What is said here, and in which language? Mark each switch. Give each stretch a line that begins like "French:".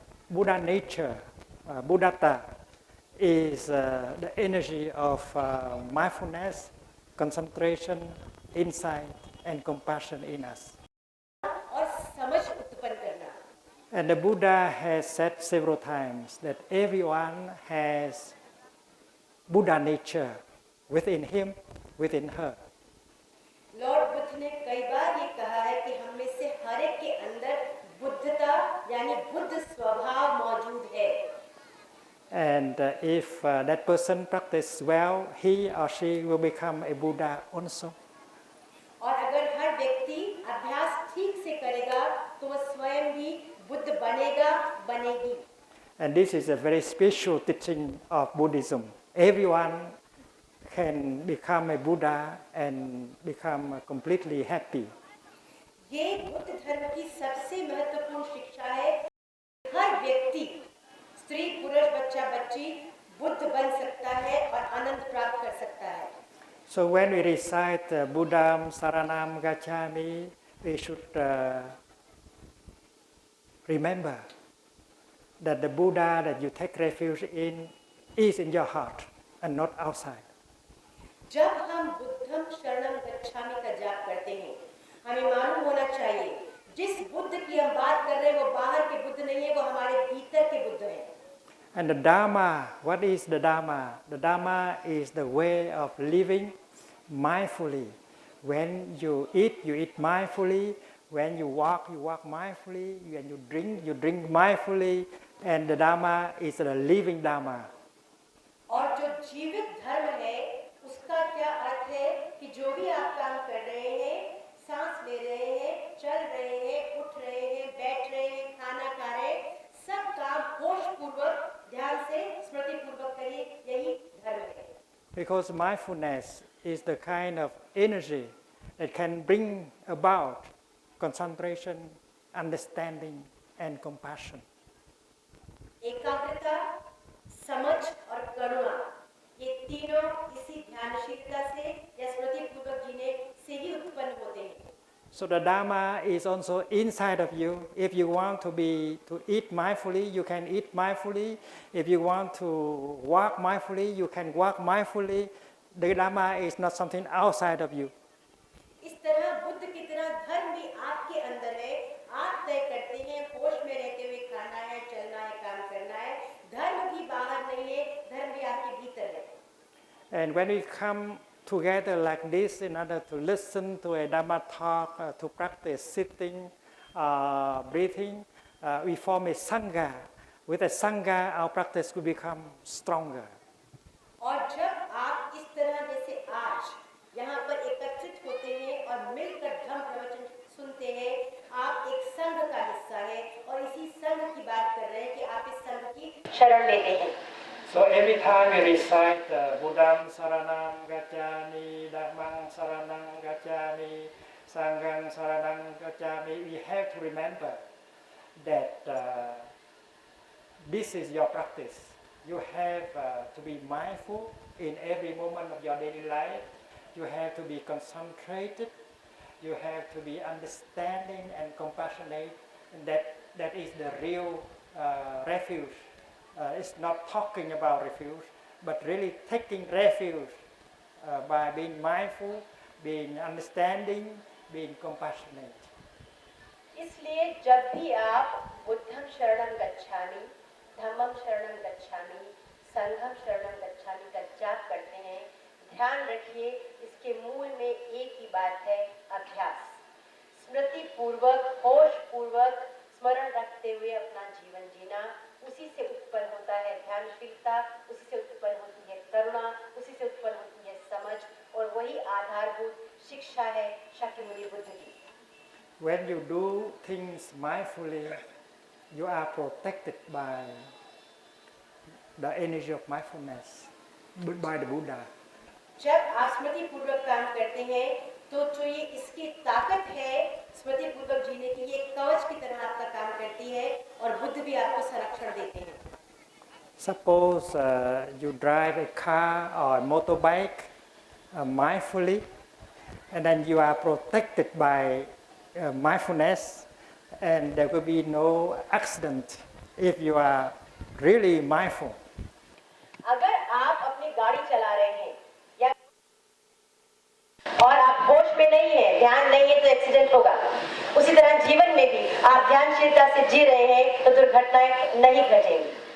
English: Buddha nature, Buddhata, is the energy of mindfulness, concentration, insight, and compassion in us.
Hindi: और समझ उत्पन्न करना.
English: And the Buddha has said several times that everyone has Buddha nature within him, within her.
Hindi: Lord Buddha ने कई बार ये कहा है कि हम में से हर एक के अंदर बुद्धता यानी बुद्ध स्वभाव मौजूद है.
English: And if that person practices well, he or she will become a Buddha also.
Hindi: और अगर हर व्यक्ति अभ्यास ठीक से करेगा तो वह स्वयं भी बुद्ध बनेगा, बनेगी.
English: And this is a very special teaching of Buddhism. Everyone can become a Buddha and become completely happy.
Hindi: ये बुद्ध धर्म की सबसे महत्वपूर्ण शिक्षा है. हर व्यक्ति, स्त्री, पुरुष, बच्चा, बच्ची बुद्ध बन सकता है और आनंद प्राप्त कर सकता है.
English: So when we recite
Pali: Buddham Saranam Gacchami,
English: we should remember that the Buddha that you take refuge in is in your heart and not outside.
Hindi: जब हम
Pali: बुद्धम शरणम गच्छामि
Hindi: का जाप करते हैं, हमें मालूम होना चाहिए जिस बुद्ध की हम बात कर रहे हैं वो बाहर के बुद्ध नहीं है, वो हमारे भीतर के बुद्ध हैं.
English: And the Dharma, what is the Dharma? The Dharma is the way of living mindfully. When you eat mindfully. When you walk mindfully. When you drink mindfully. And the Dharma is the living Dharma.
Hindi: और जो जीवित धर्म है उसका क्या अर्थ है कि जो भी आप काम कर रहे हैं, सांस ले रहे हैं, चल रहे हैं, उठ रहे हैं, बैठ रहे हैं, खाना खा रहे हैं, सब काम होश पूर्वक ध्यान से स्मृति पूर्वक करिए, यही धर्म है.
English: Because mindfulness is the kind of energy that can bring about concentration, understanding, and compassion.
Hindi: एकाग्रता, समझ और करुणा, ये तीनों इसी ध्यानशीलता से या स्मृति पूर्वक जीने से ही उत्पन्न होते हैं.
English: So the Dharma is also inside of you. If you want to eat mindfully, you can eat mindfully. If you want to walk mindfully, you can walk mindfully. The Dharma is not something outside of you.
Hindi: इस तरह बुद्ध की तरह धर्म भी आपके अंदर है. आप तय करते हैं होश में रहते हुए खाना है, चलना है, काम करना है. धर्म भी बाहर नहीं है, धर्म भी आपके भीतर है.
English: And when we come together like this in order to listen to a Dharma talk, to practice sitting, breathing, we form a Sangha. With a Sangha, our practice will become stronger.
Hindi: और जब आप इस तरह जैसे आज यहाँ पर एकत्रित होते हैं और मिलकर धम्म प्रवचन सुनते हैं, आप एक संघ का हिस्सा है और इसी संघ की बात कर रहे हैं कि आप इस संघ की शरण लेते हैं.
English: So every time we recite
Pali: Buddham Saranam Gacchami, Dhammam Saranam Gacchami,
English: Sangham Saranam Gacchami, we have to remember that this is your practice. You have to be mindful in every moment of your daily life. You have to be concentrated. You have to be understanding and compassionate. And that is the real refuge. It's not talking about refuge, but really taking refuge by being mindful, being understanding, being compassionate.
Hindi: इसलिए जब भी आप
Pali: बुद्धम शरणम गच्छामि, धम्मम शरणम गच्छामि,
Hindi: संघम शरणम गच्छामि का जाप करते हैं, ध्यान रखिए इसके मूल में एक ही बात है, अभ्यास. स्मृति पूर्वक, होश पूर्वक स्मरण रखते हुए अपना जीवन जीना, उसी से उत्पन्न होता है ध्यानशीलता, उसी से उत्पन्न होती है करुणा, उसी से उत्पन्न होती है समझ, और वही आधारभूत शिक्षा है शाक्यमुनि बुद्ध की.
English: When you do things mindfully, you are protected by the energy of mindfulness, by the Buddha.
Hindi: जब आप स्मृति पूर्वक काम करते हैं तो जो ये इसकी ताकत है स्मृति पूर्वक जीने की, ये कवच की तरह आपका काम करती है और बुद्ध भी आपको संरक्षण देते हैं.
English: Suppose you drive a car or a motorbike mindfully, and then you are protected by mindfulness, and there will be no accident if you are really mindful.
Hindi: अगर आप अपनी गाड़ी चला रहे हैं या और आप होश में नहीं है, ध्यान नहीं है, तो एक्सीडेंट होगा। उसी तरह जीवन में भी आप ध्यानशीलता से जी रहे हैं तो दुर्घटनाएं नहीं घटेंगी।